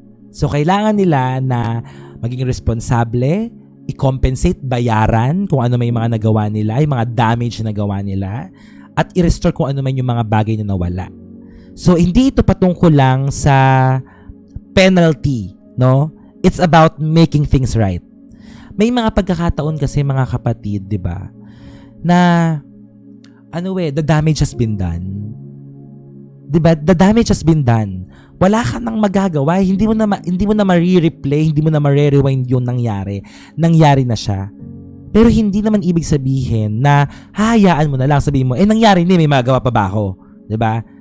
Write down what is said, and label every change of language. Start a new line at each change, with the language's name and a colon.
Filipino: So, kailangan nila na maging responsable, i-compensate, bayaran kung ano may mga nagawa nila, yung mga damage na nagawa nila, at i-restore kung ano man yung mga bagay na nawala. So, hindi ito patungkol lang sa penalty, no?
English: It's about making things right.
Filipino: May mga pagkakataon kasi mga kapatid, 'di ba?
English: Na the damage has been done.
Filipino: 'Di ba?
English: The damage has been done.
Filipino: Wala ka nang magagawa, hindi mo na ma-replay, hindi mo na ma-rewind yung nangyari. Nangyari na siya. Pero hindi naman ibig sabihin na hahayaan mo na lang, sabihin mo, nangyari ni, may magagawa pa ba ako? 'Di ba?